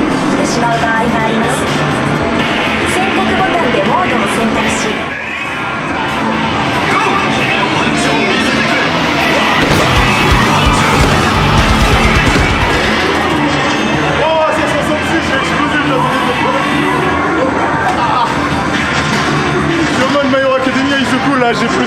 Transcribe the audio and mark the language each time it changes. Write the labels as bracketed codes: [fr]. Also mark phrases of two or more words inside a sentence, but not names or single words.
[ja] しまう場合があります。宣告ボタンでモードを選択し [fr] Oh, c'est 66, j'ai explosé le Je suis en mode My Hero Academia, il se coule là, j'ai plus de...